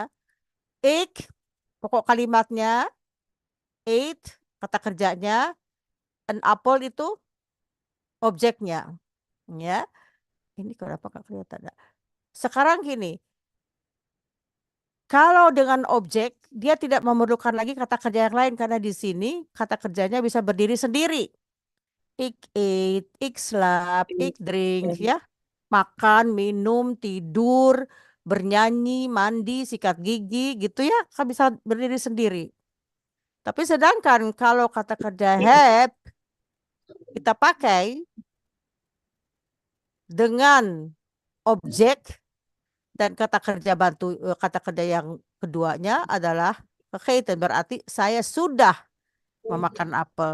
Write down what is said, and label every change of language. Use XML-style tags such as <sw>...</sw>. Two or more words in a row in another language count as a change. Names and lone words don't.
<id>Ik pokok kalimatnya, ate kata kerjanya,</id> <en>an apple</en> <id>itu objeknya ya. Ini kenapa nggak kelihatan ya? Sekarang gini, kalau dengan objek dia tidak memerlukan lagi kata kerja yang lain karena di sini kata kerjanya bisa berdiri sendiri.</id> <nl>Ik eat, ik slaap, ik drink ya.</nl> <id>Makan, minum, tidur, bernyanyi, mandi, sikat gigi gitu ya, kan bisa berdiri sendiri. Tapi sedangkan kalau kata kerja have kita pakai dengan objek dan kata kerja kata kerja yang keduanya adalah kekaitan berarti saya sudah memakan apel.</id>